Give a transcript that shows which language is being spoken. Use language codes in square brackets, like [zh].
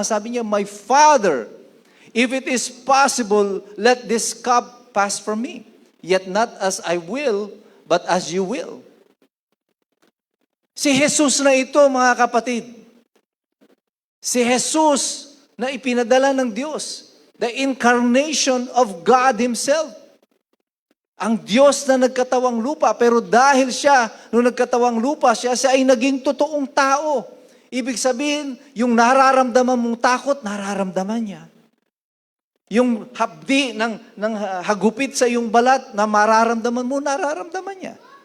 [tl] Sabi niya, [en] "My Father, if it is possible, let this cup pass from me. Yet not as I will, but as you will." [tl] Si Jesus na ito, mga kapatid. Si Jesus na ipinadala ng Diyos. [en] The incarnation of God Himself. [tl] Ang Diyos na nagkatawang lupa. Pero dahil siya, nung nagkatawang lupa, siya ay naging totoong tao. Ibig sabihin, yung nararamdaman mong takot, nararamdaman niya. Yung hapdi ng hagupit sa iyong balat na mararamdaman mo, nararamdaman niya.